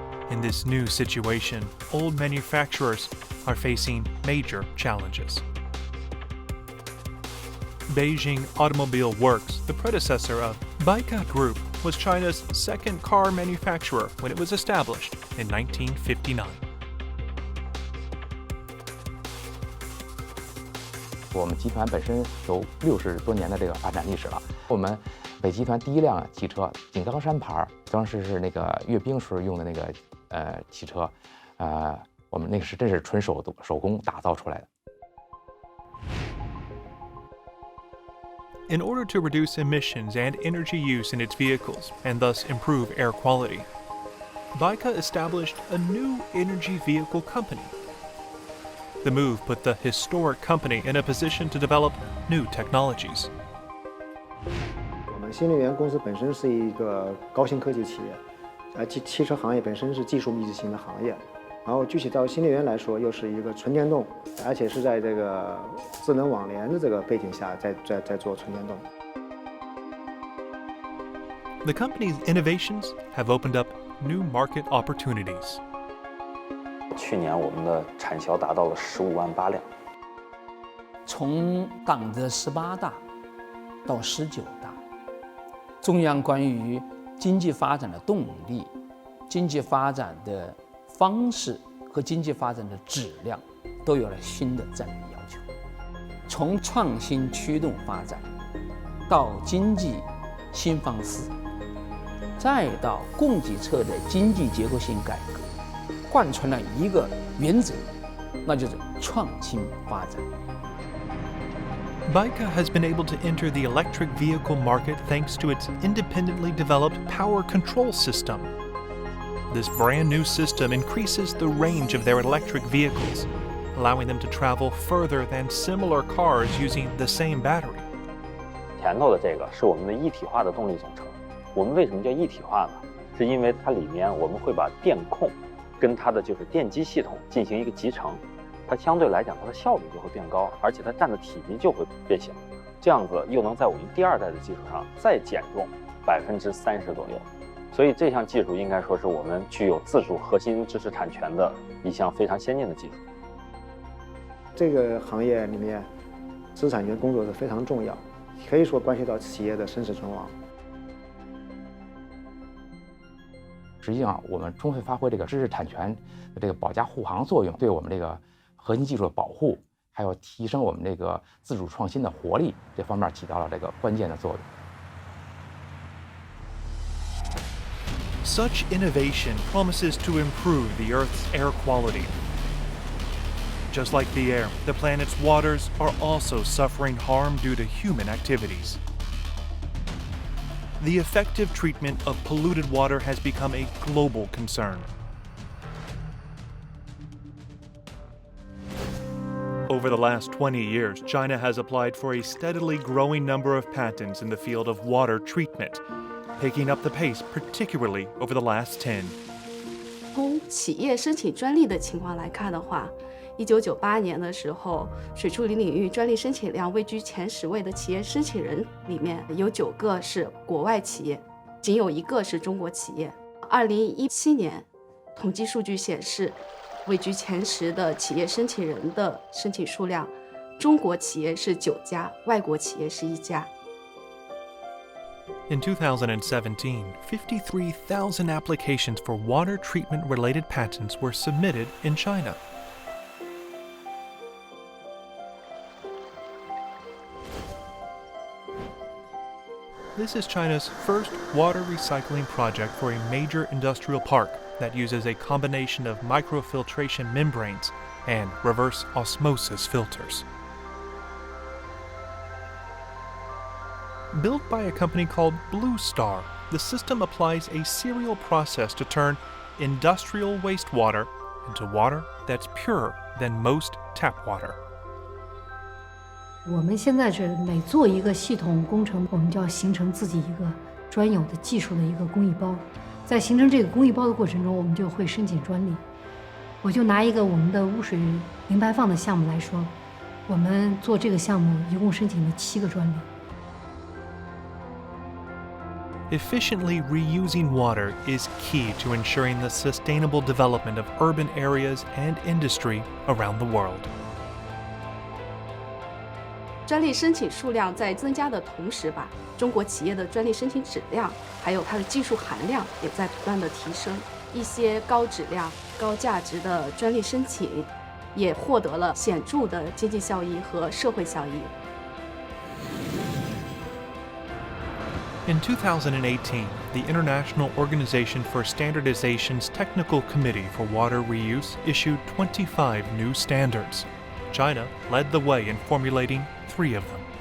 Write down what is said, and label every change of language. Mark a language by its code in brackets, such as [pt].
[en] In this new situation, old manufacturers are facing major challenges. Beijing Automobile Works, the predecessor of Baika Group, was China's second car manufacturer when it was established in 1959. [zh] 我们集团本身有60多年的这个发展历史了。我们北集团第一辆汽车井冈山牌，当时是那个阅兵时候用的那个汽车，我们那个是真是纯手工打造出来的。 [en] In order to reduce emissions and energy use in its vehicles and thus improve air quality, Baika established a new energy vehicle company. The move put the historic company in a position to develop new technologies. [zh] 我们新能源公司本身是一个高新科技企业，汽车行业本身是技术密集型的行业，然后具体到新能源来说，又是一个纯电动，而且是在这个智能网联的这个背景下在做纯电动。 [en] The company's innovations have opened up new market opportunities. [zh] 去年我们的产销达到了15万8辆。从党的18大到19大，中央关于经济发展的动力、经济发展的方式和经济发展的质量都有了新的战略要求。从创新驱动发展到经济新方式，再到供给侧的经济结构性改革，贯穿了一个原则，那就是创新发展。 [en] BICA has been able to enter the electric vehicle market thanks to its independently developed power control system. This brand new system increases the range of their electric vehicles, allowing them to travel further than similar cars using the same battery. [zh] 前头的这个是我们的一体化的动力总成。我们为什么叫一体化呢？是因为它里面我们会把电控跟它的就是电机系统进行一个集成。它相对来讲，它的效率就会变高，而且它占的体积就会变小，这样子又能在我们第二代的基础上再减重30%左右。所以这项技术应该说是我们具有自主核心知识产权的一项非常先进的技术。这个行业里面，知识产权工作是非常重要，可以说关系到企业的生死存亡。实际上，我们充分发挥这个知识产权的这个保驾护航作用，对我们这个核心技术的保护，还有提升我们这个自主创新的活力，这方面起到了这个关键的作用。 [en] Such innovation promises to improve the Earth's air quality. Just like the air, the planet's waters are also suffering harm due to human activities. The effective treatment of polluted water has become a global concern. Over the last 20 years, China has applied for a steadily growing number of patents in the field of water treatment, picking up the pace particularly over the last 10. [zh] 从企业申请专利的情况来看的话，1998年的时候，水处理领域专利申请量位居前10位的企业申请人里面，有9个是国外企业，仅有1个是中国企业。 2017年，统计数据显示，位居前10的企业申请人的申请数量，中国企业是9家，外国企业是1家。 [en] In 2017, 53,000 applications for water treatment-related patents were submitted in China. This is China's first water recycling project for a major industrial park that uses a combination of microfiltration membranes and reverse osmosis filters. Built by a company called Blue Star, the system applies a serial process to turn industrial wastewater into water that's purer than most tap water. [zh] 我们现在是每做一个系统工程，我们就要形成自己一个专有的技术的一个工艺包。在形成这个工艺包的过程中，我们就会申请专利。我就拿一个我们的污水零排放的项目来说，我们做这个项目一共申请了7个专利。 [en] Efficiently reusing water is key to ensuring the sustainable development of urban areas and industry around the world. [zh] 专利申请数量在增加的同时吧，中国企业的专利申请质量，还有它的技术含量也在不断的提升。一些高质量、高价值的专利申请，也获得了显著的经济效益和社会效益。 [en] In 2018, the International Organization for Standardization's Technical Committee for Water Reuse issued 25 new standards. China led the way in formulating 3 of them.